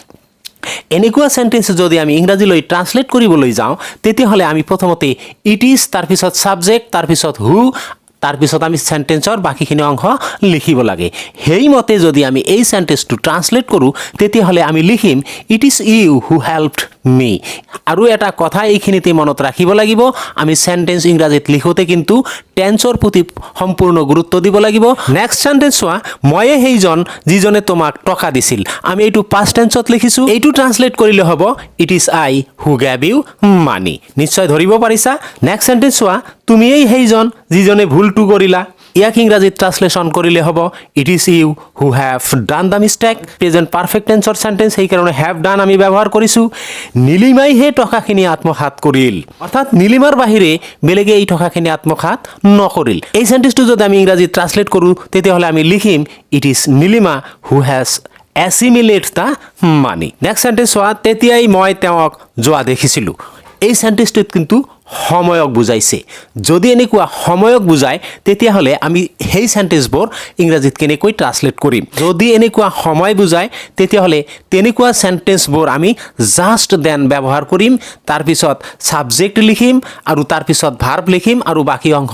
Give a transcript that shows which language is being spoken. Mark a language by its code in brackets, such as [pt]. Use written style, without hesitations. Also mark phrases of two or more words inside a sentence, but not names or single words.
[as] এনেকুৱা সেন্টেন্স যদি আমি ইংৰাজীলৈ ট্ৰান্সলেট কৰিবলৈ যাওঁ তেতিয়াহ'লে আমি প্ৰথমতে [en] It is [as] তাৰ পিছত সাবজেক্ট তাৰ পিছত হু তাৰ পিছত আমি সেন্টেন্সৰ বাকিখিনি অংশ লিখিব লাগে সেইমতে যদি আমি এই সেন্টেন্সটো ট্ৰান্সলেট কৰো তেতিয়াহ'লে আমি লিখিম [en] It is you who helped me [as] আৰু এটা কথা এইখিনিতে মনত ৰাখিব লাগিব আমি সেন্টেন্স ইংৰাজীত লিখোতে কিন্তু টেন্সৰ প্ৰতি সম্পূৰ্ণ গুৰুত্ব দিব লাগিব [en] next sentence [as] চোৱা ময়ে সেইজন যিজনে তোমাক টকা দিছিল আমি এইটো [en] past tense [as] লিখিছো এইটো ট্ৰান্সলেট কৰিলে হ'ব [en] It is I who gave you money [as] নিশ্চয় ধৰিব পাৰিছা [en] next sentence [as] চোৱা তুমিয়েই সেইজন যিজনে ভুলটো কৰিলা ইয়াক ইংৰাজীত ট্ৰান্সলেশ্যন কৰিলে হ'ব [en] It is you who have done the mistake present perfect tense [as] সেন্টেন্স সেইকাৰণে [en] have done [as] আমি ব্যৱহাৰ কৰিছোঁ নীলিমাই সেই টকাখিনি আত্মসাৎ কৰিল অৰ্থাৎ নীলিমাৰ বাহিৰে বেলেগে এই টকাখিনি আত্মসাৎ নকৰিল এই সেন্টেন্সটো যদি আমি ইংৰাজীত ট্ৰান্সলেট কৰোঁ তেতিয়াহ'লে আমি লিখিম [en] It is Nilima who has assimilate the money next sentence [as] চোৱা তেতিয়াই মই তেওঁক যোৱা দেখিছিলোঁ এই সেন্টেন্সটোত কিন্তু সময়ক বুজাইছে যদি এনেকুৱা সময়ক বুজায় তেতিয়াহ'লে আমি সেই সেন্টেন্সবোৰ ইংৰাজীত কেনেকৈ ট্ৰান্সলেট কৰিম যদি এনেকুৱা সময় বুজায় তেতিয়াহ'লে তেনেকুৱা সেন্টেন্সবোৰ আমি [en] just then [as] ব্যৱহাৰ কৰিম তাৰপিছত সাবজেক্ট লিখিম আৰু তাৰপিছত ভাৰ্ব লিখিম আৰু বাকী অংশ